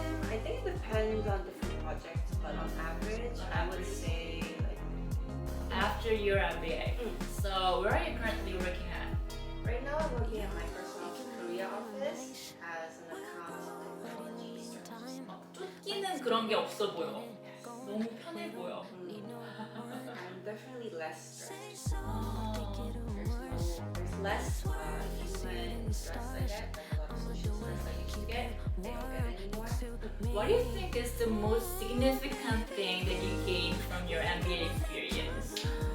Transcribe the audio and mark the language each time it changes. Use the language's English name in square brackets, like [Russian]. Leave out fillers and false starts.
[English] I think it depends on different projects, but on average, I would say like After your MBA. So where are you currently working at? right now I'm working at Microsoft Korea office as an account technology strategist. [Korean] 쫓기는 그런 게 없어 보여. 너무 편해 보여. [English] I'm definitely less stressed. There's less human stress I get, like a lot of social stress I used to get. I don't get anymore. What do you think is the most significant thing that you gained from your MBA experience?